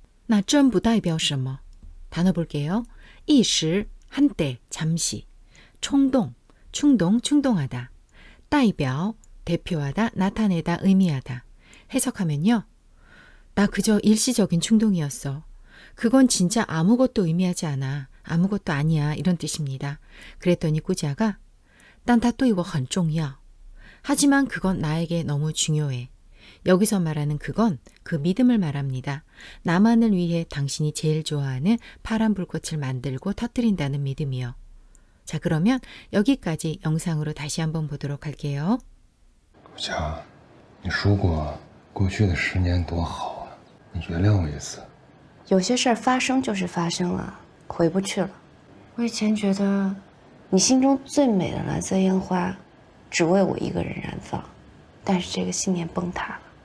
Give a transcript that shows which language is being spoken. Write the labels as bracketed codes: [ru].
[zh] 那真不代表什么. [ko] 단어 볼게요. 一时, 한때, 잠시. 冲动, 충동, 충동하다. 代表, 대표하다, 나타내다, 의미하다. 해석하면요. 나 그저 일시적인 충동이었어. 그건 진짜 아무것도 의미하지 않아. 아무것도 아니야. 이런 뜻입니다. 그랬더니 꾸자가 [zh] 但它对我很重要. [ko] 하지만 그건 나에게 너무 중요해. 여기서 말하는 그건 그 믿음을 말합니다. 나만을 위해 당신이 제일 좋아하는 파란 불꽃을 만들고 터뜨린다는 믿음이요. 자, 그러면 여기까지 영상으로 다시 한번 보도록 할게요. [zh] 顾佳，你说过过去的10年多好啊，你原谅我一次。有些事儿发生就是发生了，回不去了。我以前觉得，你心中最美的蓝色烟花，只为我一个人燃放，但是这个信念崩塌了。